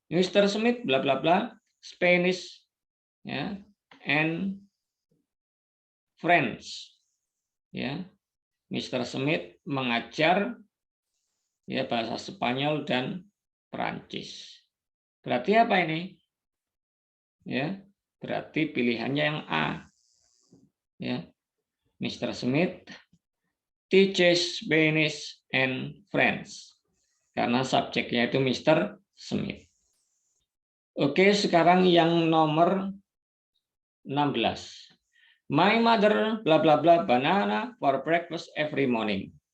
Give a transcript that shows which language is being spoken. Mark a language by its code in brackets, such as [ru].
[en] Mr. Smith bla bla bla Spanish ya and French ya. Mr. [id] Smith mengajar ya bahasa Spanyol dan Perancis. Berarti apa ini? Ya, berarti pilihannya yang A. Ya. Mr. [en] Smith teaches Spanish and French. [id] Karena subjeknya itu Mr. Smith. Oke, sekarang yang nomor 16. [en] My mother bla bla bla banana for breakfast every morning.